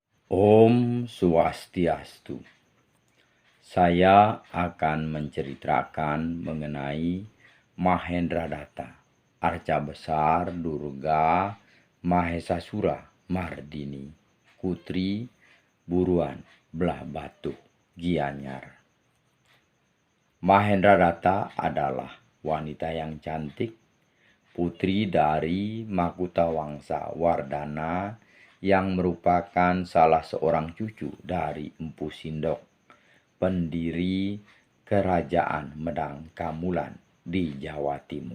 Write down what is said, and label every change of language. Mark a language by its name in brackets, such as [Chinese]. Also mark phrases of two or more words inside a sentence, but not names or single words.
[Indonesian] Om Swastiastu. Saya akan menceritakan mengenai Mahendradatta, arca besar Durga Mahesasura Mardini, putri buruan belah batu Gianyar. Mahendradatta adalah wanita yang cantik, putri dari Makutawangsa Wardana yang merupakan salah seorang cucu dari Empu Sindok, pendiri Kerajaan Medang Kamulan di Jawa Timur.